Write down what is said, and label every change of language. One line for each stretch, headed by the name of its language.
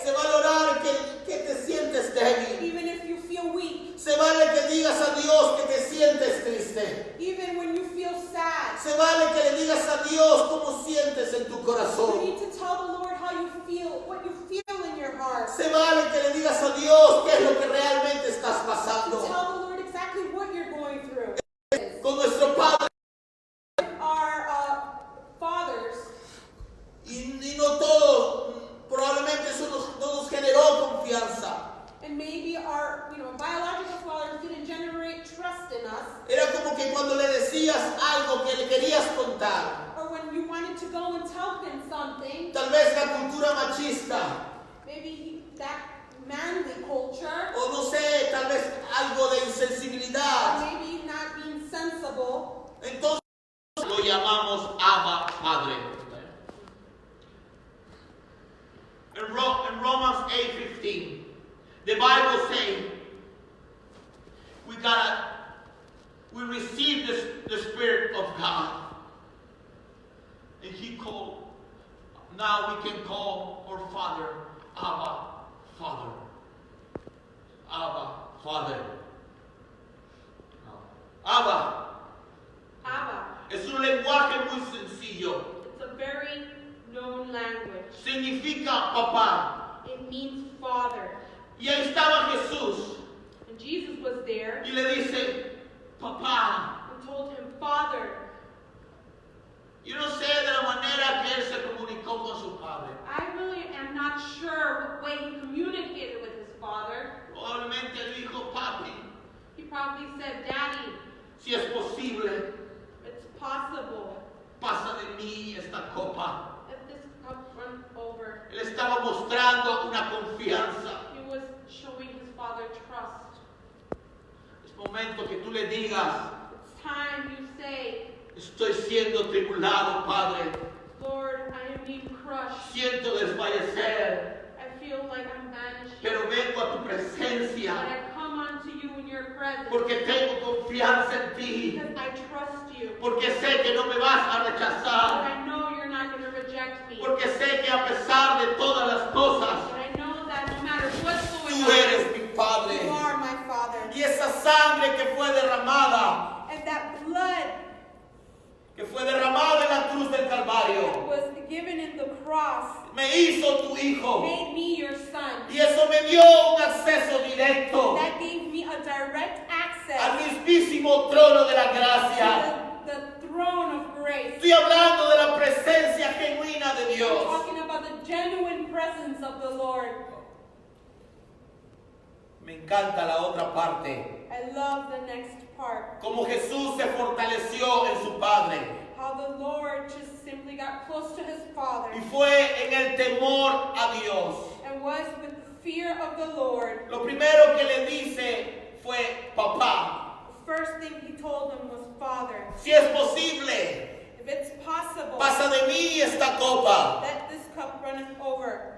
Spanish: se vale orar que te sientes débil.
English: even if you feel weak,
Spanish: Se vale que digas a Dios que te sientes triste.
English: even when you feel sad.
Spanish: Se vale que le digas a Dios cómo sientes en tu
English: You
Spanish: corazón.
English: need to tell the Lord how you feel, what you feel in your heart.
Spanish: Se vale que le digas a Dios qué es lo que realmente estás
English: To
Spanish: pasando.
English: tell the Lord exactly what you're going through.
Spanish: Con nuestro Padre,
English: Our fathers,
Spanish: y no todos, probablemente eso no nos generó confianza.
English: And maybe our, biological fathers didn't generate trust in us.
Spanish: Era como que cuando le decías algo que le querías contar,
English: Or when you wanted to go and tell him something,
Spanish: tal vez la cultura machista,
English: maybe that manly culture,
Spanish: o no sé, tal vez algo de
English: or
Spanish: insensibilidad.
English: maybe not being sensible,
Spanish: Entonces lo llamamos Abba Padre.
English: In Romans 8:15, the Bible says we receive the Spirit of God. And now we can call our Father, Abba, Father. Abba, Father. Abba. Abba.
Spanish: Es un lenguaje muy sencillo.
English: It's a very known language.
Spanish: Significa papá.
English: It means father.
Spanish: Y ahí estaba Jesús.
English: And Jesus was there
Spanish: Y le dice, papá.
English: and told him, Father.
Spanish: Yo no sé de la manera que él se comunicó con su padre.
English: I really am not sure what way he communicated with his father.
Spanish: Probablemente él dijo, papi,
English: He probably said, Daddy,
Spanish: si es posible,
English: it's possible.
Spanish: pasa de mí esta copa.
English: Let this cup run over.
Spanish: Él estaba mostrando una confianza.
English: He was showing his father trust.
Spanish: Es momento que tú le digas,
English: It's time you say,
Spanish: estoy siendo tribulado, Padre.
English: Lord, I am being crushed.
Spanish: Siento desfallecer,
English: I feel like I'm vanished.
Spanish: pero vengo a tu
English: But
Spanish: presencia
English: I come unto you in your presence
Spanish: porque tengo confianza en ti,
English: because I trust you.
Spanish: porque sé que no me vas a
English: But
Spanish: rechazar,
English: I know you're not going to reject me.
Spanish: porque sé que a pesar de todas las cosas,
English: But I know that no matter what's going
Spanish: tú
English: on,
Spanish: eres mi
English: you
Spanish: Padre.
English: are my Father.
Spanish: Y esa sangre que fue derramada
English: And that blood
Spanish: en la cruz del
English: that
Spanish: Calvario,
English: was given in the cross
Spanish: me hizo tu hijo.
English: made me your son.
Spanish: Y eso me dio un acceso directo
English: That gave me a direct access
Spanish: al mismísimo trono de la gracia.
English: to the throne of grace.
Spanish: Estoy hablando de la presencia genuina de
English: We're
Spanish: Dios.
English: talking about the genuine presence of the Lord.
Spanish: Me encanta la otra parte.
English: I love the next part.
Spanish: Como Jesús se fortaleció en su Padre.
English: How the Lord just simply got close to his Father
Spanish: Y fue en el temor a Dios.
English: and was with the fear of the Lord.
Spanish: Lo primero que le dice fue papá.
English: The first thing he told him was, Father,
Spanish: Si es posible,
English: if it's possible,
Spanish: pasa de mí esta copa.
English: let this cup runneth over.